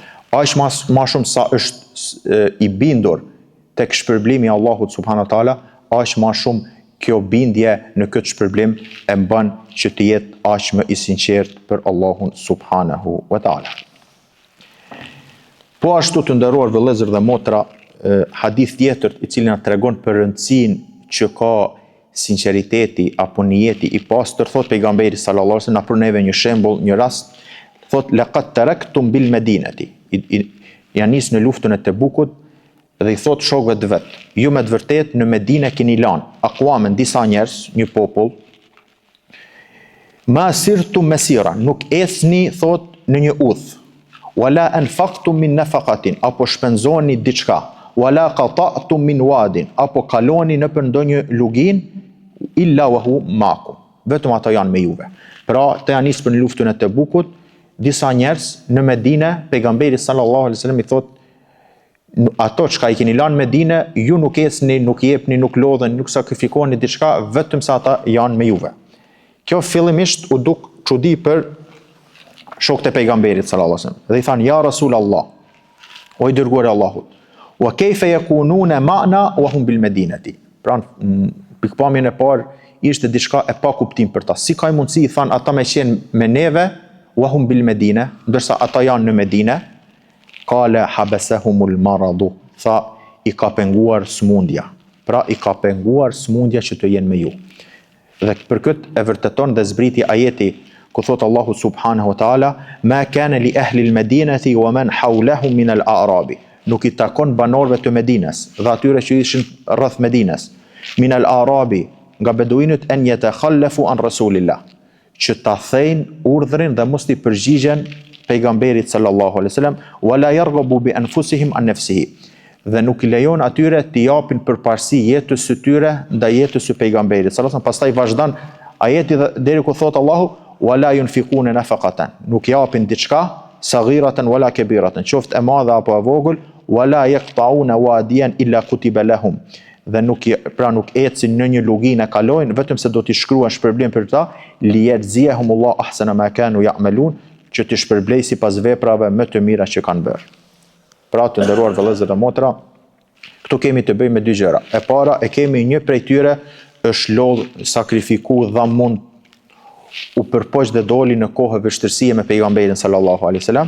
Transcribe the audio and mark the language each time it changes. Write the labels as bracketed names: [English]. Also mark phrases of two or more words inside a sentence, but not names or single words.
[Albanian] Aq më shumë sa është i bindur tek shpërblimi i Allahut [Arabic] سبحانه وتعالى, [Albanian] aq më shumë kjo bindje në këtë shpërblim e bën që të jetë aq më i sinqert për Allahun [Arabic] سبحانه وتعالى. [Albanian] Po ashtu të nderuar vëllezër dhe motra, hadith tjetër i cili na tregon për rëndësinë që ka sinqeriteti apo niyeti i pastër, thot pejgamberi [Arabic] صلى الله عليه وسلم, [Albanian] na pron neve një shembull, një rast, thot [Arabic] لقد تركتم بالمدينة. [Albanian] Ja nis në luftën e Tebukut dhe i thot shokëve të vet, ju me të vërtet në Medinë keni lanë aqwamen, disa njerëz, një popull, [Arabic] ما سرتم مسيرا, [Albanian] nuk esni, thot, në një udhë. [Arabic] ولا أنفقتم من نفقة, [Albanian] apo shpenzoni diçka. [Arabic] ولا قطعتم من واد, [Albanian] apo kaloni në për ndonjë lugin, [Arabic] إلا وهم معكم. [Albanian] Vetëm ato janë me juve. Pra, të janë nisë për në luftën e Tebukut, disa njerëz në Medine, pejgamberi [Arabic] صلى الله عليه وسلم [Albanian] i thot, ato çka i keni lanë Medine, ju nuk esni, nuk jepni, nuk lodhen, nuk sakrifikoni diçka, vetëm sa ata janë me juve. Kjo fillimisht u duk çudi për shokët e pejgamberit [Arabic] صلى الله عليه وسلم. [Albanian] Dhe i thanë [Arabic] يا رسول الله, [Albanian] o i dërguari i Allahut. [Arabic] وكيف يكونون معنا وهم بالمدينة. [Albanian] Pra pikpamjen e parë ishte diçka e pa kuptim për ta. Si ka mundësi i thanë ata me qenë me neve [Arabic] وهم بالمدينة, [Albanian] ndërsa ata janë në Medinë? [Arabic] قال حبسهم المرض. [Albanian] Tha i ka penguar smundja. Pra i ka penguar smundja që të jenë me ju. Dhe për këtë e vërteton dhe zbriti ajeti ku thot Allahu [Arabic] سبحانه وتعالى ما كان لأهل المدينة ومن حولهم من الأعراب. [Albanian] Nuk i takon banorëve të Medinës dhe atyre që ishin rreth Medinës, [Arabic] من الأعراب, [Albanian] nga beduinët [Arabic] أن يتخلفوا عن رسول الله, [Albanian] që ta thejnë urdhrin dhe mos i përgjigjen pejgamberit [Arabic] صلى الله عليه وسلم, ولا يرغبوا بأنفسهم عن نفسه. [Albanian] Dhe nuk i lejon atyre të japin përparësi jetës së tyre ndaj jetës së pejgamberit [Arabic] صلى الله عليه وسلم. [Albanian] Pastaj vazhdon ajeti deri ku thot Allahu [Arabic] ولا ينفقون نفقة, [Albanian] nuk japin diçka [Arabic] صغيرة ولا كبيرة, [Albanian] qoftë e madhe apo e vogël, [Arabic] ولا يقطعون واديا إلا كتب لهم. [Albanian] Dhe nuk ecin në një luginë kalojnë vetëm se do t'i shkruan shpërblim për ta, [Arabic] ليجزيهم الله أحسن ما كانوا يعملون, [Albanian] që t'i shpërblej sipas veprave më të mira që kanë bërë. Pra të nderuar vëllezër dhe motra, këtu kemi të bëjmë me dy gjëra. E para, e kemi një prej tyre është lodh, sakrifiku, dhamun, u përpoq dhe doli në kohë vështirësie me pejgamberin [Arabic] صلى الله عليه وسلم.